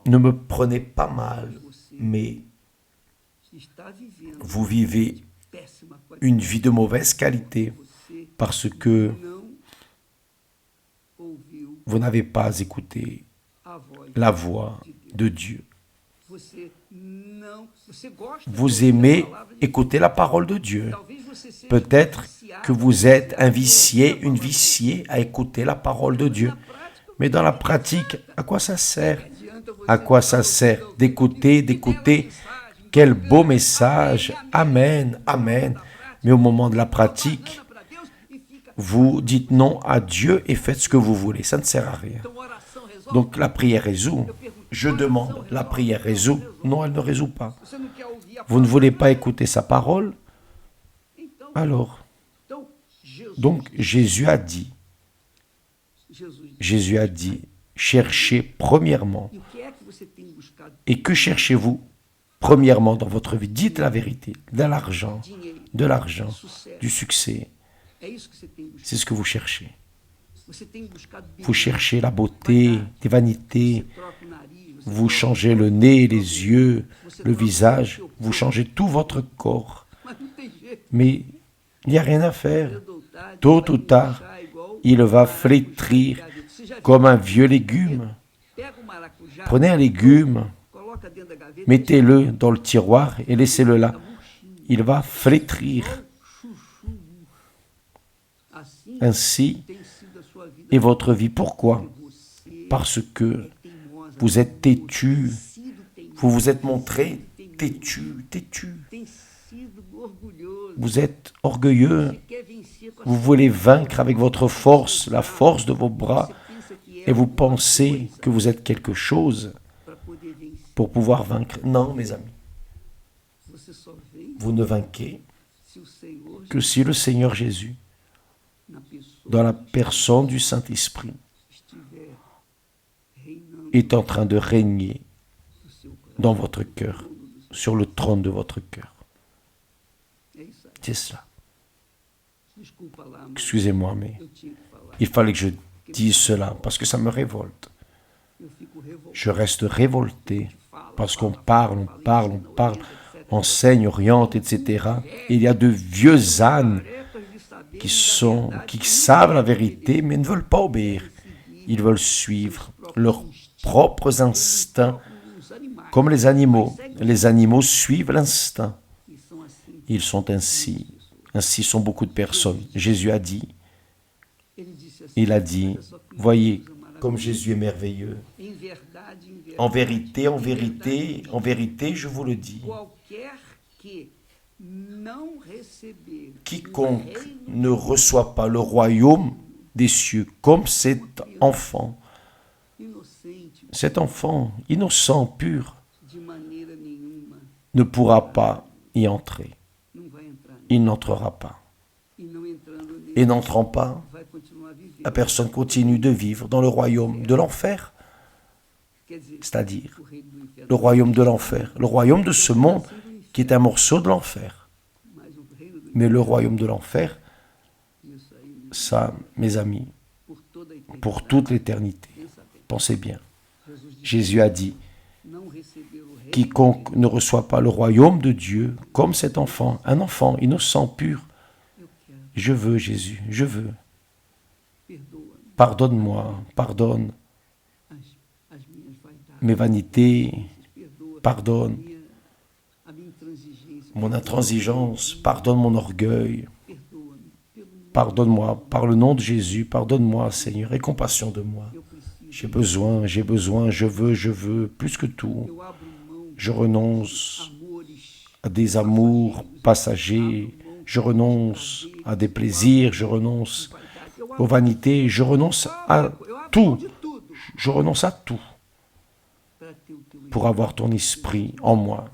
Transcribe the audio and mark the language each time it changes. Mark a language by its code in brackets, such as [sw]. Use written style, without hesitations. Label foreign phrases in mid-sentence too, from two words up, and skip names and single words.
[fr] ne me prenez pas mal, [pt] Você [fr] mais [pt] está vivendo [fr] vous vivez [pt] péssima qualidade. [fr] une vie de mauvaise qualité [pt] Você [fr] parce que [pt] não ouviu [fr] vous n'avez pas écouté [pt] a voz [fr] la voix [pt] de Deus. [fr] de Dieu. [pt] Você gosta de [fr] Vous [pt] ouvir a [fr] aimez [pt] palavra de Deus. [fr] écouter la parole de Dieu. [pt] Talvez você seja [fr] Peut-être [pt] viciado, [fr] que vous êtes un [pt] viciado em [fr] vicié, [pt] ouvir a [fr] une [pt] palavra de [fr] viciée à écouter la parole de [pt] Deus. [fr] Dieu. [pt] Na prática, [fr] Mais dans la pratique, à quoi ça sert? [pt] adianta você [fr] À quoi [pt] ficar [fr] ça sert [pt] ouvindo, [fr] d'écouter, [pt] que bela [fr] d'écouter? [pt] mensagem, [fr] Quel [pt] bacana, [fr] beau message. [pt] amém, [fr] Amen, amen. [pt] Da prática, [fr] Mais au moment de la pratique, [pt] propaganda pra Deus e fica- [fr] vous dites non à Dieu et faites ce que vous voulez. Ça ne sert à rien. [pt] Então, oração resolve? [fr] Donc la prière résout. Je demande, la prière résout? Non, elle ne résout pas. [pt] Você não quer ouvir a [fr] Vous ne [pt] palavra [fr] voulez [pt] de [fr] pas [pt] Deus? [fr] écouter sa parole? [pt] Então, [fr] Alors, [pt] Jesus, [fr] donc Jésus a dit, [pt] Jesus disse, [fr] cherchez premièrement. [pt] e o que é que você tem buscado? [fr] Et que cherchez-vous premièrement dans votre vie? Dites la vérité. De l'argent, [pt] Sucesso. [fr] du succès. [pt] É isso que você tem buscado. [fr] C'est ce que vous cherchez. [pt] Você tem buscado [fr] Vous [pt] bem. [fr] cherchez la beauté, des vanités. [pt] Você troca o nariz, você [fr] Vous [pt] troca [fr] changez [pt] o [fr] le [pt] corpo, [fr] nez, [pt] troca [fr] les yeux, le visage. Vous changez tout votre corps. [pt] Mas não tem jeito. [fr] Mais il n'y a rien à faire. [pt] Cedo ou tarde, [fr] Tôt [pt] vai [fr] ou tard, [pt] murchar igual [fr] il [pt] o [fr] va [pt] maracujá [fr] flétrir [pt] gaveta. Você já viu [fr] comme un [pt] o [fr] vieux [pt] maracujá [fr] légume. [pt] gaveta? Pega o maracujá, [fr] Prenez un légume, [pt] coloca dentro da gaveta, [fr] mettez-le dans le tiroir et laissez-le là. [pt] fica murchinho, [fr] Il va flétrir. [pt] igual chuchu. Assim [fr] Ainsi [pt] tem sido a sua vida. [fr] est votre vie. Pourquoi? [pt] Você [fr] Parce que [pt] é teimosa, [fr] vous êtes têtu. [pt] tem sido teimoso, [fr] Vous vous êtes montré têtu, têtu. [pt] tem sido orgulhoso. [fr] Vous êtes orgueilleux. [pt] Você quer vencer com a [fr] Vous [pt] sua [fr] voulez vaincre avec votre force, la force de vos bras, [pt] Você pensa que é [fr] et vous [pt] alguma [fr] pensez [pt] coisa [fr] que vous êtes quelque chose [pt] para poder vencer. [fr] pour pouvoir vaincre. Non, mes amis, [pt] Você só vence [fr] vous ne vainquez [pt] se o Senhor [fr] que si le Seigneur Jésus, [pt] na pessoa [fr] dans la personne du Saint-Esprit, [pt] estiver reinando [fr] est en train de régner [pt] no seu coração. [fr] dans votre cœur, sur le trône de votre cœur. [pt] É isso aí. [fr] C'est cela. [pt] Desculpa lá, mas [fr] Excusez-moi, mais [pt] eu tinha que falar. [fr] il fallait que je dise cela parce que ça me révolte. [pt] Eu fico revoltado. [fr] Je reste révolté [pt] Fala, [fr] parce qu'on [pt] fala, [fr] parle, on [pt] fala, [fr] parle, on [pt] ensina, [fr] parle, [pt] orienta, etc. [fr] enseigne, oriente, etc. Et il y a de vieux ânes [pt] Tarefas de saber [fr] qui [pt] da verdade, [fr] savent la [pt] não querem [fr] vérité mais ne veulent pas obéir. [pt] seguir [fr] Ils veulent suivre leurs [pt] instintos, [fr] propres instincts [pt] os animais. [fr] comme les animaux. [pt] Mas seguem [fr] Les animaux suivent l'instinct. [pt] e são assim. [fr] Ils sont ainsi. Ainsi sont beaucoup de personnes. Jésus a dit, [pt] Ele disse assim, [fr] il a dit, [pt] olha só que [fr] voyez [pt] coisa maravilhosa. [fr] comme Jésus est merveilleux. [pt] Em verdade, em verdade, [fr] En vérité, en [pt] em verdade, [fr] vérité, en vérité, je vous le dis, [pt] qualquer que não receber o [fr] quiconque [pt] reino [fr] ne reçoit pas le royaume des cieux comme [pt] inocente [fr] cet enfant innocent, pur, [pt] de maneira nenhuma [fr] ne pourra pas y entrer. [pt] não vai entrar. [fr] Il n'entrera pas. [pt] E não entrando nele, [fr] Et n'entrant pas, [pt] vai continuar a viver. [fr] la personne continue de vivre dans le royaume de l'enfer, [pt] Quer dizer, [fr] c'est-à-dire [pt] o reino do inferno. [fr] le royaume de l'enfer, le royaume de ce monde qui est un morceau de l'enfer. [pt] Mas o reino do [fr] Mais le royaume de l'enfer, [pt] inferno, isso aí, [fr] ça, mes amis, [pt] por toda a eternidade. [fr] pour toute l'éternité. [pt] Pensa bem. [fr] Pensez bien. [pt] Jesus disse, [fr] Jésus a dit, [pt] não receber o [fr] quiconque ne reçoit pas le royaume de Dieu comme cet enfant, un enfant innocent, pur. [pt] Eu quero. [fr] Je veux, Jésus, je veux. [pt] Perdoa-me [fr] Pardonne-moi, pardonne [pt] as minhas vaidades. [fr] mes vanités, [pt] Perdoa [fr] pardonne [pt] a minha intransigência. [fr] mon intransigence, pardonne mon orgueil. [pt] Perdoa-me. Pelo nome [fr] Pardonne-moi, par le nom de Jésus, pardonne-moi, Seigneur, aie compassion de moi. [pt] eu preciso. [fr] J'ai besoin, je veux, plus que tout. [pt] Eu abro mão [fr] Je renonce [pt] amores [fr] à des amours passagers, je renonce à des plaisirs, je renonce [pt] vaidade. Eu [fr] aux vanités, je renonce à [pt] abro mão [fr] tout, [pt] de tudo [fr] je renonce à tout [pt] para ter o teu [fr] pour avoir ton esprit en moi,